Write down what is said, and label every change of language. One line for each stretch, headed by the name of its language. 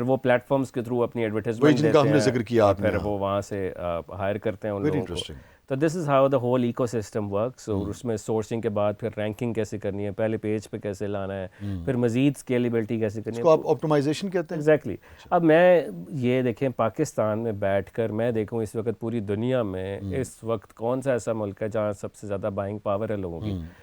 Urdu: وہ plate forms کے through اپنی ایڈورٹائزمنٹ دیتے ہیں, ہم نے ذکر کیا آپ نے, پھر وہ وہاں سے ہائر کرتے ہیں ان لوگوں کو.
English: تو this is how the whole ecosystem works.
Urdu: اور اس میں سورسنگ کے بعد پھر رینکنگ کیسے کرنی ہے, پہلے پیج پہ کیسے لانا ہے, پھر مزید اسکیلیبلٹی کیسے کرنی ہے, اس کو آپ آپٹیمائزیشن کہتے ہیں.
English: Exactly.
Urdu: اب میں یہ دیکھیں, پاکستان میں بیٹھ کر میں دیکھوں اس وقت پوری دنیا میں اس وقت کون سا ایسا ملک ہے جہاں سب سے زیادہ بائنگ پاور ہے لوگوں کی.